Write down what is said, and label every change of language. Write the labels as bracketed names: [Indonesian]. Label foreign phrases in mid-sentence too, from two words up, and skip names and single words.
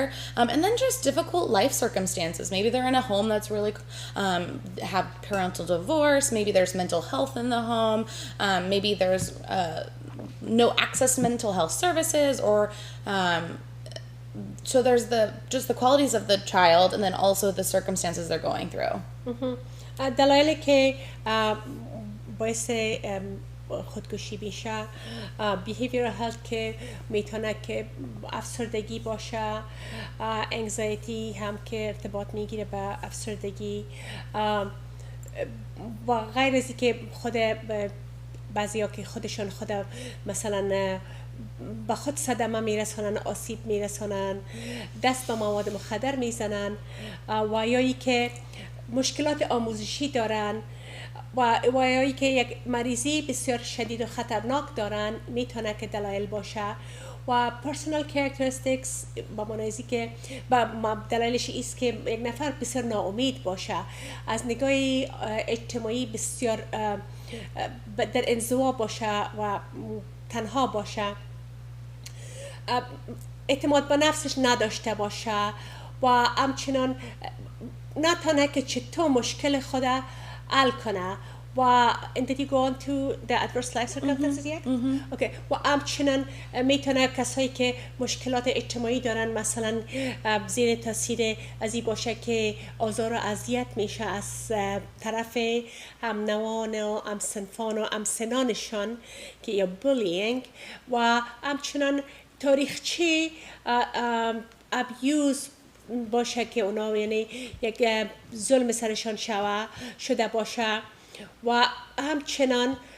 [English] And then just difficult life circumstances. Maybe they're in a home that's really have parental divorce, maybe there's mental health in the home, maybe there's no access to mental health services, or so there's just the qualities of the child and then also the circumstances they're going through. [Persian] دلایلی که باعث خودکشی میشه [English] behavioral health [Persian] که میتونه که افسردگی باشه، anxiety هم که ارتباط میگیره به افسردگی و غیر از که خود بعضیا که خودشون خود مثلا با خود صدمه میرسانن، آسیب میرسانن، دست به مواد مخدر میزنن و یا که مشکلات آموزشی دارن و یا که یک مریضی بسیار شدید و خطرناک دارن میتونه که دلایل باشه. و [English] personal characteristics [Persian] با معنی که دلایلش است که یک نفر بسیار ناامید باشه، از نگاه اجتماعی بسیار در انزوا باشه و تنها باشه، اعتماد به نفسش نداشته باشه و همچنان نتونه که چطور مشکل خود حل کنه. [English] و did you go on to the adverse life circumstances yet? Okay. [Persian] و همچنان میتونه کسایی که مشکلات اجتماعی دارن مثلا زیر تاثیر از این باشه که آزار و اذیت میشه از طرف هم نوان و هم سنفان و هم سنانشان که یا bullying، و همچنان تاریخچه abuse باشه که اونا یعنی یک ظلم سرشان شده باشه، و همچنان